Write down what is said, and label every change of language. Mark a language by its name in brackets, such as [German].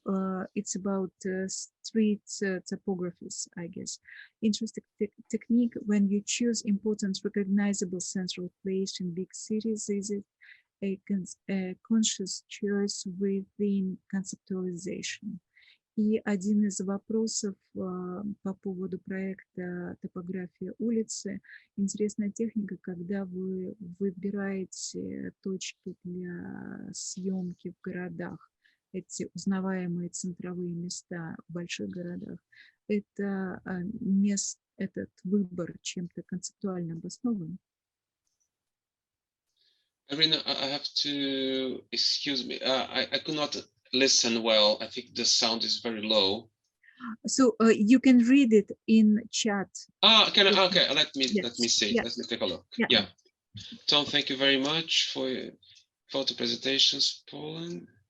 [English] It's about street topographies, I guess. Interesting technique when you choose important, recognizable central place in big cities. Is it a conscious choice within conceptualization? [Russian] И один из вопросов по поводу проекта «Топография улицы». Интересная техника, когда вы выбираете точки для съемки в городах, эти узнаваемые центровые места в больших городах. Это этот выбор чем-то концептуально обоснован? [English] Irina, I have to excuse me. I could not listen well. I think the sound is very low. So you can read it in chat. Okay, let me see. Yes. Let me take a look. Yeah. Yeah. Tom, thank you very much for your photo presentations, Poland.